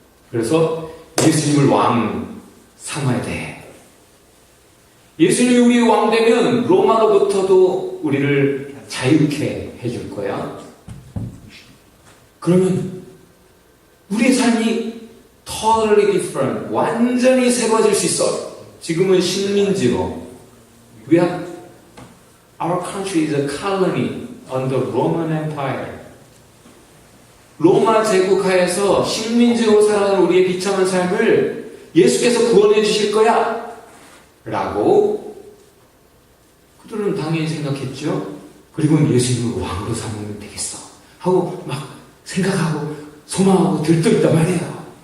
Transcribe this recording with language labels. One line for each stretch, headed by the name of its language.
Korean: 그래서 예수님을 왕 삼아야 돼. 예수님이 우리의 왕 되면 로마로부터도 우리를 자유케 해줄 거야. 그러면 우리의 삶이
English: totally different,
Korean: 완전히 새로워질 수 있어. 지금은 식민지로
English: our country is a colony under Roman Empire.
Korean: 로마 제국하에서 식민지로 살아가는 우리의 비참한 삶을 예수께서 구원해 주실 거야 라고 그들은 당연히 생각했죠. 그리고 예수님을 왕으로 삼으면 되겠어 하고 막 생각하고 소망하고 들떠있단 말이에요.